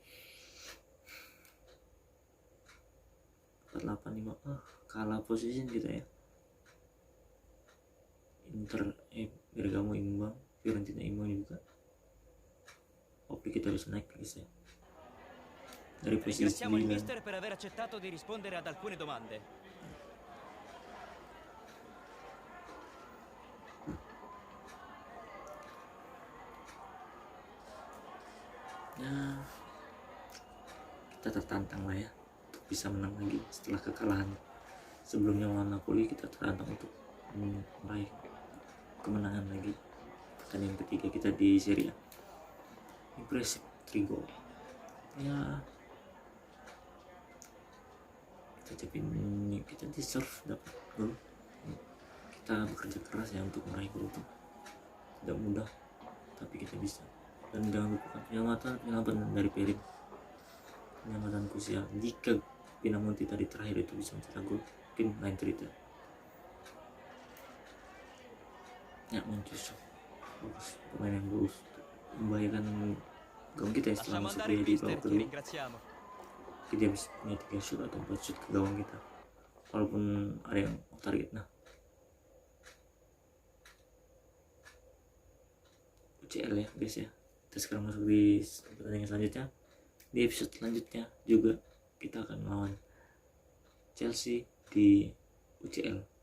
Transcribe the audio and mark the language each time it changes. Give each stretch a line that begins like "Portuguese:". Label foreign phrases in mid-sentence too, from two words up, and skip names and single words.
Indonesian: 485 kalah position kita ya. Bergamo imbang, Fiorentina imbang juga. Oke, kita harus naik guys ya. Dari posisi
Italian: Ringraziamo il
Indonesian: 9.
Italian: mister per aver accettato di rispondere ad alcune domande.
Indonesian: Ya, kita tertantang lah ya untuk bisa menang lagi setelah kekalahan sebelumnya lawan Napoli. Kita tertantang untuk meraih kemenangan lagi pertandingan ketiga kita di Serie A. Impressive 3 gol ya, kita deserve dapat gol. Kita bekerja keras ya untuk meraih gol itu, tidak mudah tapi kita bisa. Dan jangan lupakan penyelamatan dari Perin, penyelamatan krusial. Jika Pinamonti tadi terakhir itu bisa mencetak gol, mungkin lain cerita ya. Mancuso bagus, pemain yang bagus, membahayakan gawang kita setelah
Italian: Lasciamo
Indonesian: masuk
Italian: andare il
Indonesian: di
Italian: mister,
Indonesian: babak
Italian: ti
Indonesian: kedua.
Italian: ringraziamo.
Indonesian: Dia bisa punya 3 shoot atau 4 shoot ke gawang kita walaupun ada yang
English: off target.
Indonesian: Nah, UCL ya guys ya. Kita sekarang masuk di pertandingan selanjutnya. Di episode selanjutnya juga kita akan melawan Chelsea di UCL.